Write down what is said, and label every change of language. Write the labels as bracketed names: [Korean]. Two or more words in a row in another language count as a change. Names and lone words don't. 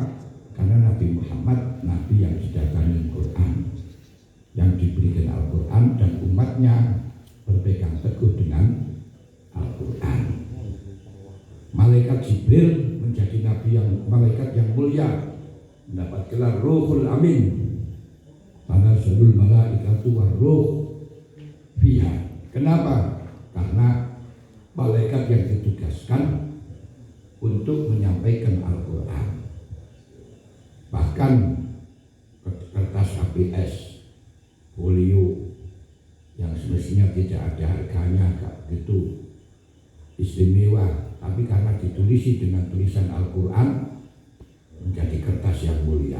[Indonesian] Karena Nabi Muhammad Nabi yang didatangi Quran, yang diberikan Al-Quran, dan umatnya berpegang teguh dengan Al-Quran. Malaikat Jibril menjadi malaikat yang mulia, mendapat gelar Ruhul Amin. [Arabic] تنزل الملائكة والروح فيها. [Indonesian] Kenapa? Karena malaikat yang ditugaskan untuk menyampaikan Al-Quran. Bahkan kertas ABS, folio yang semestinya tidak ada harganya, itu istimewa, tapi karena ditulisi dengan tulisan Al-Quran menjadi kertas yang mulia.